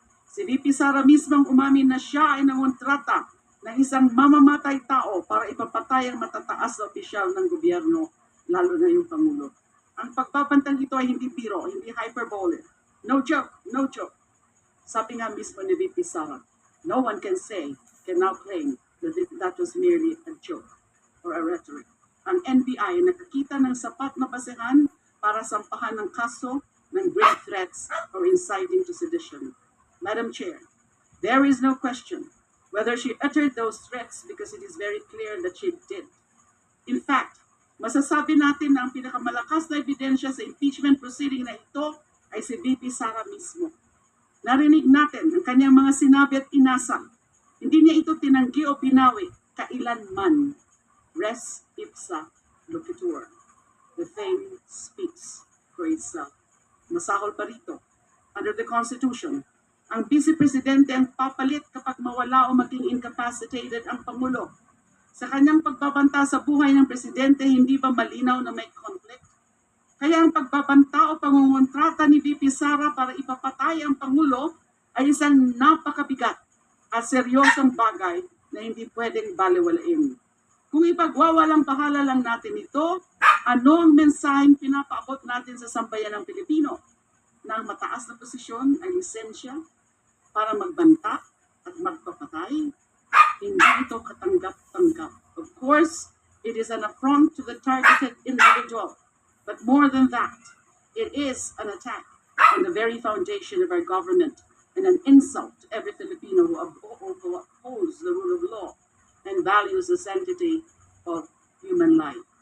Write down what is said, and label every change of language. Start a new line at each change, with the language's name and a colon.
Filipino: Si VP Sara mismong umamin na siya ay nangontrata ng isang mamamatay tao para ipapatay ang matataas na opisyal ng gobyerno, lalo na yung Pangulo. Ang pagbabantang ito ay hindi biro, hindi hyperbole.
English: No joke, no joke.
Filipino: Sabi nga mismo ni VP Sara,
English: no one can now claim that was merely a joke or a rhetoric.
Filipino: Ang NBI ay nakakita ng sapat na basehan para sampahan ng kaso ng
English: grave threats or inciting to sedition. Madam Chair, there is no question whether she uttered those threats because it is very clear that she did. In fact,
Filipino: masasabi natin na ang pinakamalakas na ebidensya sa impeachment proceeding na ito ay si VP Sara mismo. Narinig natin ang kanyang mga sinabi at inasal. Hindi niya ito tinanggi o binawi kailanman.
Latin: Res ipsa loquitur.
English: The thing speaks for itself.
Filipino: Masahol pa rito.
English: Under the Constitution,
Filipino: ang Vice Presidente ang papalit kapag mawala o maging incapacitated ang Pangulo. Sa kanyang pagbabanta sa buhay ng Presidente, hindi ba malinaw na may conflict? Kaya ang pagbabanta o pangungontrata ni VP Sara para ipapatay ang Pangulo ay isang napakabigat at seryosong bagay na hindi pwedeng baliwalain. Kung ipagwawalang bahala lang natin ito, ano ang mensaheng pinapaabot natin sa sambayan ng Pilipino? Na ang mataas na posisyon ay lisensya para magbanta at magpapatay? Hindi ito katanggap-tanggap.
English: Of course, it is an affront to the targeted individual. But more than that, it is an attack on the very foundation of our government and an insult to every Filipino who upholds the rule of law and values the sanctity of human life.